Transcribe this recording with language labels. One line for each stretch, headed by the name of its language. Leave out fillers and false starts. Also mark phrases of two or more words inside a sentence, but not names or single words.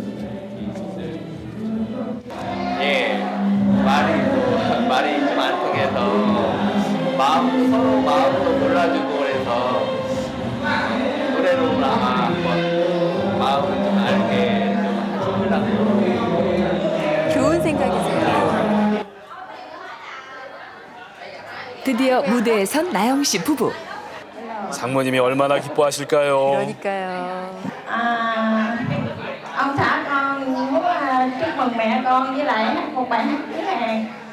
Korean: 예, 말이 좀 안 통해서 서로 마음으로 몰라주고 그래서 노래로 아마 한번 마음을 좀 알게 좀 하시려고. 좋은 생각이세요. 드디어 무대에 선 나영 씨 부부. 장모님이 얼마나 기뻐하실까요? 그러니까요.
Vietnamese: Ông xã con muốn chúc mừng mẹ con với lại hát một bài hát tiếng Hàn.